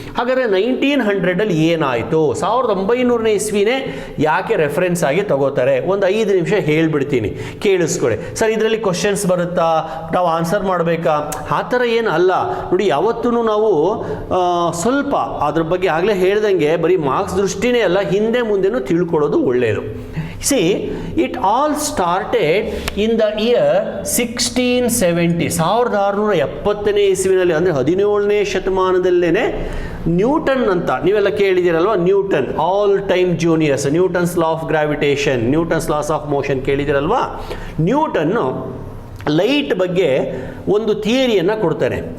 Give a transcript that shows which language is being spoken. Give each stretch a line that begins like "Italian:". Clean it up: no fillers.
Kannada: ಹಾಗಾದರೆ 1900 ಏನಾಯಿತು, 1900ನೇ ಇಸ್ವಿನೇ ಯಾಕೆ ರೆಫರೆನ್ಸ್ ಆಗಿ ತಗೋತಾರೆ, ಒಂದು 5 ನಿಮಿಷ ಹೇಳ್ಬಿಡ್ತೀನಿ, ಕೇಳಿಸ್ಕೊಳ್ಳಿ. ಸರ್ ಇದರಲ್ಲಿ ಕ್ವಶನ್ಸ್ ಬರುತ್ತಾ, ನಾವು ಆನ್ಸರ್ ಮಾಡಬೇಕಾ, ಆ ಥರ ಏನು ಅಲ್ಲ ನೋಡಿ. ಯಾವತ್ತೂ ನಾವು ಸ್ವಲ್ಪ ಅದ್ರ ಬಗ್ಗೆ ಆಗಲೇ ಹೇಳ್ದಂಗೆ ಬರೀ ಮಾರ್ಕ್ಸ್ ದೃಷ್ಟಿನೇ ಅಲ್ಲ, ಹಿಂದೆ ಮುಂದೆನೂ ತಿಳ್ಕೊಳ್ಳೋದು ಒಳ್ಳೆಯದು.
English: See, it all started in the year 1670.
Kannada: 1670ನೇ ಇಸ್ವಿನಲ್ಲಿ, ಅಂದರೆ 17ನೇ ಶತಮಾನದಲ್ಲೇ ನ್ಯೂಟನ್ ಅಂತ ನೀವೆಲ್ಲ ಕೇಳಿದಿರಲ್ವ, Newton all time juniors, Newton's law of gravitation, Newton's loss of motion ಕೇಳಿದಿರಲ್ವಾ. ನ್ಯೂಟನ್ನು light ಬಗ್ಗೆ ಒಂದು ಥಿಯರಿಯನ್ನು ಕೊಡ್ತಾನೆ.